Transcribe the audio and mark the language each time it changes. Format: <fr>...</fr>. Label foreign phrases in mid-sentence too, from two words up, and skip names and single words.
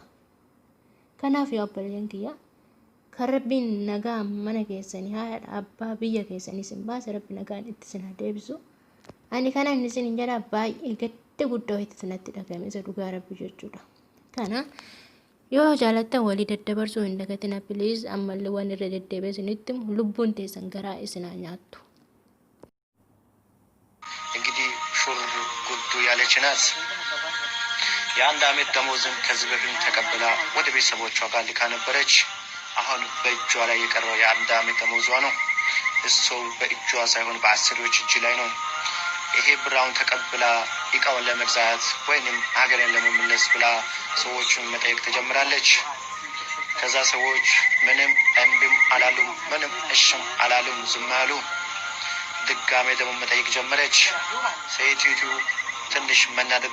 <om>Kanaaf yaa obboleeyyan kiyya kan rabbiin nagaa mana keessanii haadha abbaa biyya keessanii isin baase rabbi nagaan itti isin deebisu. Ani kanaan isin jedha baay'ee gadda guddaa itti sanatti dhagame isa dhugaa rabbi jechuudha. Kana yoo jaalattan walii daddabarsuu hin dagatina please ammallee waan irra deddeebi'ee isinitti lubbuun teessan garaa isin nyaattu.</om> <am>ያለች ናት። የአንድ አመት ደሞዝን ከዚህ በፊት ተቀብላ ወደ ቤተሰቦቿ ጋር ልካ ነበረች። አሁን በእጇ ላይ የቀረው የአንድ አመት ደሞዟ ነው። እሱ በእጇ ሳይሆን በአሰሪዎች እጅ ላይ ነው። ይሄ ብራውን ተቀብላ እቃውን ለመግዛት ወይንም ሀገሬን ለመመለስ ብላ ሰዎቹን መጠየቅ ትጀምራለች። ከዛ ሰዎች ምንም እምቢም አላሉም፣ ምንም እሽም አላሉም፣ ዝም አሉ። ድጋሜ ደግሞ መጠየቅ ጀመረች። ሴቲቱ ትንሽ መናደድ</am>